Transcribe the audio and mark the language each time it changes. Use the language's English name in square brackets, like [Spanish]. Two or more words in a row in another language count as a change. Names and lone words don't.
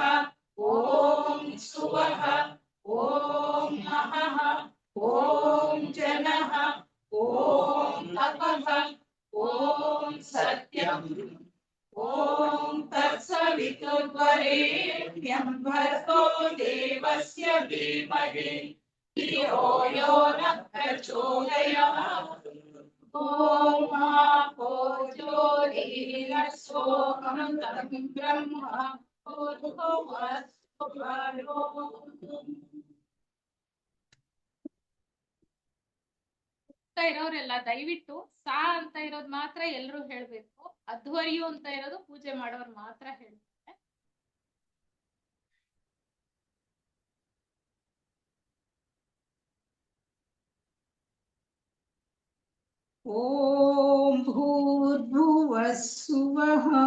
[Sanskrit] ॐ सुवः ॐ महः ॐ जनः ॐ तपः ॐ सत्यम् ॐ तत्सवितुर्वरेण्यं भर्गो देवस्य धीमहि धियो यो नः प्रचोदयात्। ॐ आपो ज्योतिरसोऽमृतं ब्रह्म भूर्भुवस्सुवरो। [Kannada] ಇರೋರೆಲ್ಲ ದಯವಿಟ್ಟು ಸಾ ಅಂತ ಇರೋದು ಮಾತ್ರ ಎಲ್ಲರೂ ಹೇಳ್ಬೇಕು. ಅಧ್ವರ್ಯು ಅಂತ ಇರೋದು ಪೂಜೆ ಮಾಡೋರು ಮಾತ್ರ ಹೇಳ್ತಾರೆ. [Sanskrit] ಓಂ ಭೂರ್ಭುವಃ ಸ್ವಃ.